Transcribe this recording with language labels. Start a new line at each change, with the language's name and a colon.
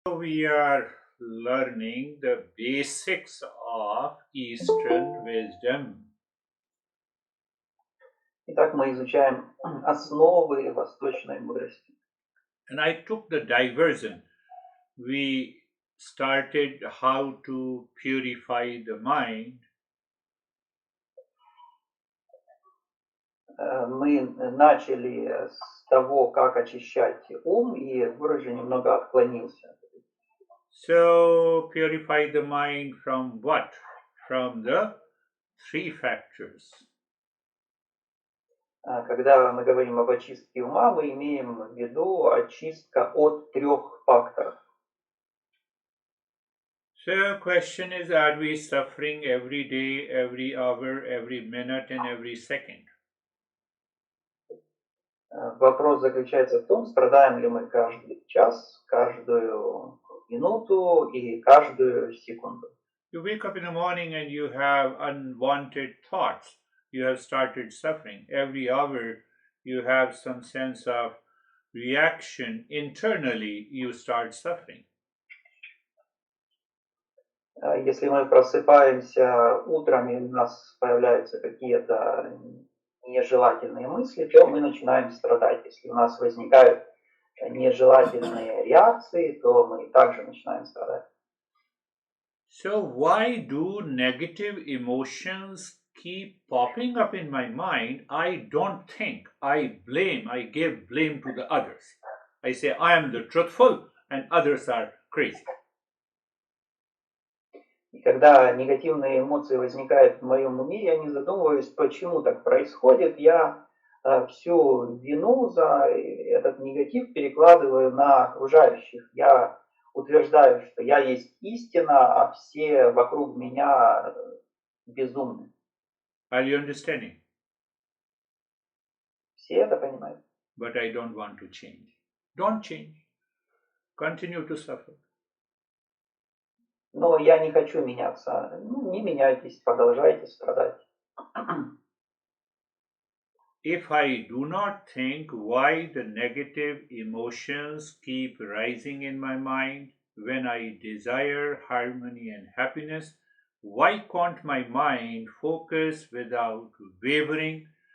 English: We are learning the basics of Eastern wisdom.
Russian: Итак, мы изучаем основы восточной мудрости.
English: And I took the diversion. We started how to purify the mind.
Russian: Мы начали с того, как очищать ум, и уже немного отклонился.
English: So, purify the mind from what? From the three factors.
Russian: Когда мы говорим об очистке ума, мы имеем в виду очистка от 3 факторов.
English: So, question is, are we suffering every day, every hour, every minute, and every second?
Russian: Вопрос заключается в том, страдаем ли мы каждый час, каждую минуту и каждую секунду.
English: You wake up in the morning and you have unwanted thoughts. You have started suffering. Every hour you have some sense of reaction. Internally you start suffering.
Russian: Если мы просыпаемся утром и у нас появляются какие-то нежелательные мысли, то мы начинаем страдать. Если у нас возникают нежелательные реакции, то мы также начинаем страдать.
English: So why do negative emotions keep popping up in my mind? I don't think. I blame. I give blame to the others. I say I am the truthful and others are crazy.
Russian: И когда негативные эмоции возникают в моем уме, я не задумываюсь, почему так происходит. Я всю вину за этот негатив перекладываю на окружающих. Я утверждаю, что я есть истина, а все вокруг меня безумны.
English: Are you understanding?
Russian: Все это понимают.
English: But I don't want to change. Don't change. Continue to suffer.
Russian: Но я не хочу меняться. Не меняйтесь, продолжайте страдать.
English: If I do not think why the negative emotions keep rising in my mind when I desire harmony and happiness, why can't my mind focus without wavering?